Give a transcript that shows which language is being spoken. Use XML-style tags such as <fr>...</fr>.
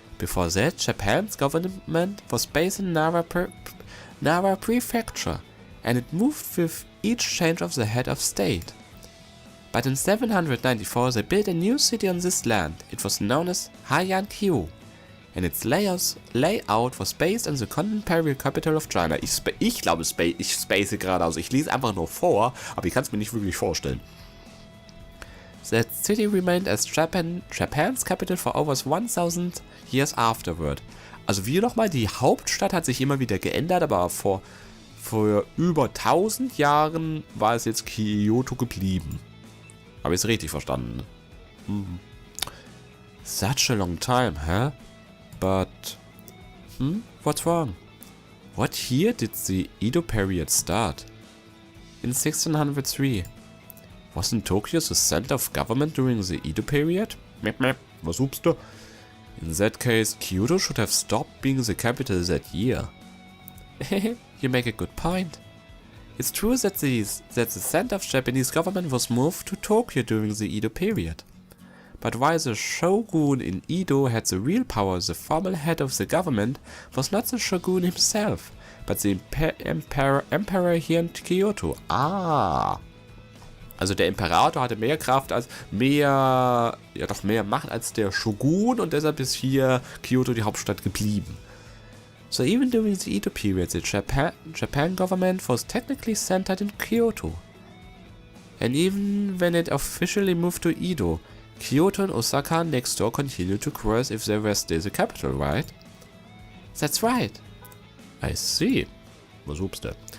<en>Before that, Japan's government was based in Nara Prefecture, and it moved with each change of the head of state. But in 794 they built a new city on this land. It was known as Heian-kyu, and its layout was based on the contemporary capital of China.</en> <de>Ich glaube, ich space gerade aus. Ich lese einfach nur vor, aber ich kann es mir nicht wirklich vorstellen.</de> <en>That city remained as Japan's capital for over 1,000 years afterward.</en> <de>Also wie nochmal, die Hauptstadt hat sich immer wieder geändert, aber vor über 1000 Jahren war es jetzt Kyoto geblieben. Habe ich es richtig verstanden?</de> <en>Such a long time, huh? But, what's wrong? What year did the Edo period start? In 1603. Wasn't Tokyo the center of government during the Edo period?</en> <de>Was hupst du?</de> <en>In that case, Kyoto should have stopped being the capital that year. You make a good point. It's true that the center of Japanese government was moved to Tokyo during the Edo period. But while the shogun in Edo had the real power, the formal head of the government was not the shogun himself, but the emperor here in Kyoto. Ah!</en> <de>Also der Imperator hatte mehr Kraft als mehr Macht als der Shogun und deshalb ist hier Kyoto die Hauptstadt geblieben.</de> <en>So even during the Edo period, the Japan government was technically centered in Kyoto. And even when it officially moved to Edo, Kyoto and Osaka next door continued to grow as if they were still the capital, right? That's right. I see.</en> <de>Was obste?</de>